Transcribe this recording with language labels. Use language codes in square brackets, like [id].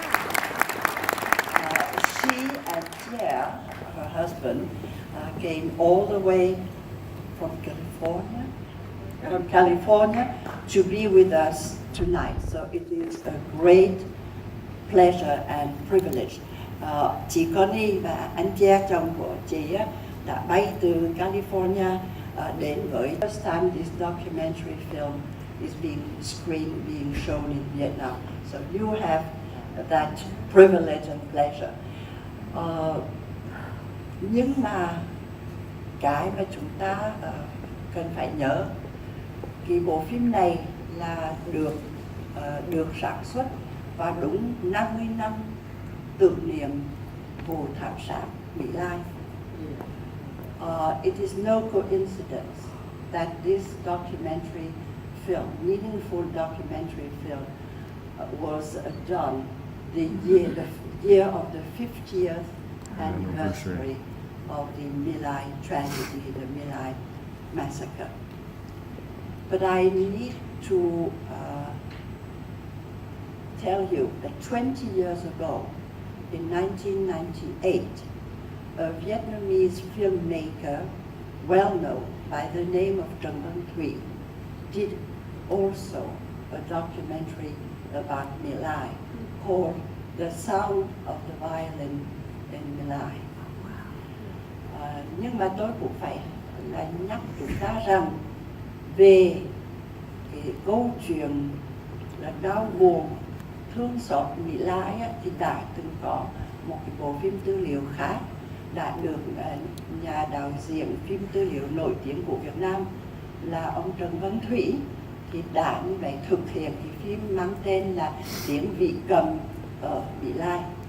[en] She and Pierre, her husband, came all the way from California to be with us tonight. So it is a great pleasure and privilege. [vi] Chị Connie và anh Pierre, chồng của chị, đã bay từ California đến với [en] first time this documentary film is being screened, being shown in Vietnam. So you have that privilege and pleasure. [vi] Nhưng mà cái mà chúng ta cần phải nhớ, cái bộ phim này là được sản xuất vào đúng 50 năm tưởng niệm vụ thảm sát My Lai. [en] It is no coincidence that this documentary film, meaningful documentary film, was done the year of the 50th anniversary of the My Lai tragedy, the My Lai massacre. But I need to tell you that 20 years ago, in 1998, a Vietnamese filmmaker, well known by the name of Trần Văn Thủy, did also a documentary about My Lai called The Sound of the Violin in My Lai. [vi] Nhưng mà tôi cũng phải là nhắc chúng ta rằng về cái câu chuyện là đau buồn, thương xót My Lai thì đã từng có một cái bộ phim tư liệu khác đã được nhà đạo diễn phim tư liệu nổi tiếng của Việt Nam là ông Trần Văn Thủy thì đã như vậy thực hiện cái phim mang tên là Tiếng Vị Cầm ở My Lai.